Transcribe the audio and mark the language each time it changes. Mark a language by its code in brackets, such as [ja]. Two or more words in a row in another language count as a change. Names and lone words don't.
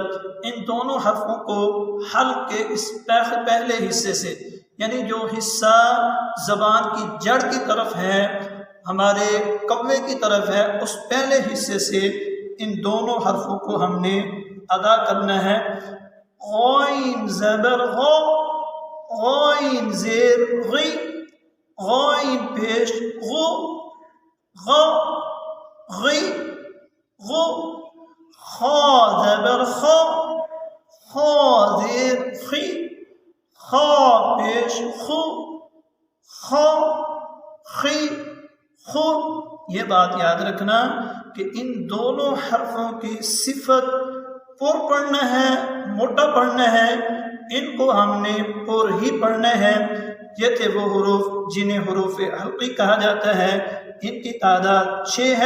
[ur] ان دونوں حرفوں کو حلق کے اس پہلے حصے سے، یعنی جو حصہ زبان کی جڑ کی طرف ہے، ہمارے کوے کی طرف ہے، اس پہلے حصے سے ان دونوں حرفوں کو ہم نے ادا کرنا ہے۔ غین زبر غو، غین زیر غی، غین پیش غو، غو غی غو۔ خا زبر خا، خا زیر خی، خا پیش خو، خا خی خو۔ یہ بات یاد رکھنا کہ ان دونوں حرفوں کی صفت پر پڑھنا ہے، موٹا پڑھنا ہے، ان کو ہم نے پر ہی پڑھنا ہے۔ یہ تھے وہ حروف جنہیں حروف حلقی کہا جاتا ہے۔ ان کی تعداد 6 ہے۔